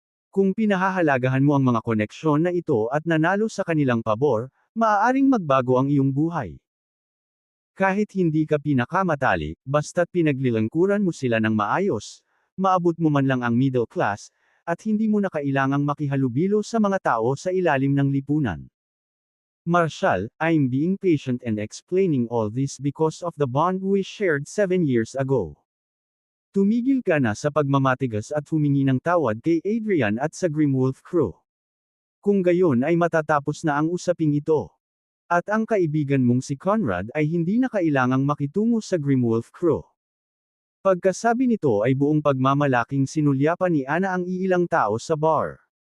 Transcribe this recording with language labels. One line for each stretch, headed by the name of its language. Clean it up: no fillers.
Filipino: Kung pinahahalagahan mo ang mga koneksyon na ito at nanalo sa kanilang pabor, maaaring magbago ang iyong buhay. Kahit hindi ka pinakamatali, basta't pinaglilangkuran mo sila ng maayos, maabot mo man lang ang middle class, at hindi mo na kailangang makihalubilo sa mga tao sa ilalim ng lipunan.
English: Marshall, I'm being patient and explaining all this because of the bond we shared 7 years ago.
Filipino: Tumigil ka na sa pagmamatigas at humingi ng tawad kay Adrian at sa Grimwolf Crew. Kung gayon ay matatapos na ang usaping ito. At ang kaibigan mong si Conrad ay hindi na kailangang makitungo sa Grimwolf Crew. Pagkasabi nito ay buong pagmamalaking sinulyapan ni Ana ang iilang tao sa bar.